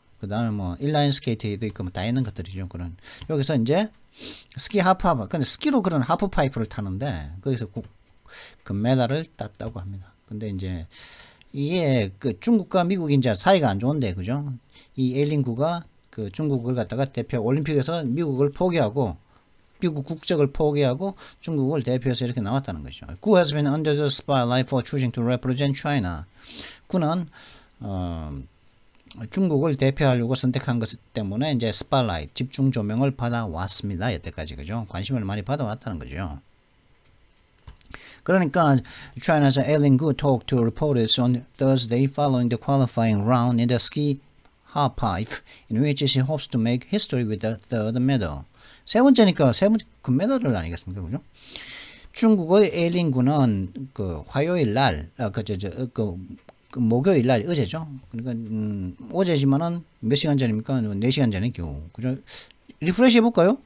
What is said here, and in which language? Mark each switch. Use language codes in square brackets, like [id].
[ko] 그 다음에 뭐 인라인 스케이트에도 있고 뭐 다 있는 것들이죠. 그런 여기서 이제 스키 하프 근데 스키로 그런 하프 파이프를 타는데 거기서 금메달을 땄다고 합니다. 근데 이제 이게 그 중국과 미국이 이제 사이가 안 좋은데 그죠? 이 에일린구가 그 중국을 갖다가 대표 올림픽에서 미국을 포기하고 미국 국적을 포기하고 중국을 대표해서 이렇게 나왔다는 거죠. [en] Gu has been under the spotlight for choosing to represent China. [ko] 구는 중국을 대표하려고 선택한 것 때문에 이제 스팟라이트 집중 조명을 받아왔습니다. 여태까지 그죠? 관심을 많이 받아왔다는 거죠. 그러니까 [en] China's Eileen Gu talked to reporters on Thursday following the qualifying round in the ski halfpipe, in which she hopes to make history with the third medal. [ko] 세 번째니까 세 번째 금메달을 아니겠습니까, 그죠? 중국의 에일린 구는 그 화요일 날, 그 목요일 날 어제죠. 그러니까 어제지만은 몇 시간 전입니까? 4시간 전에 겨우. 그죠? 리프레시 해볼까요?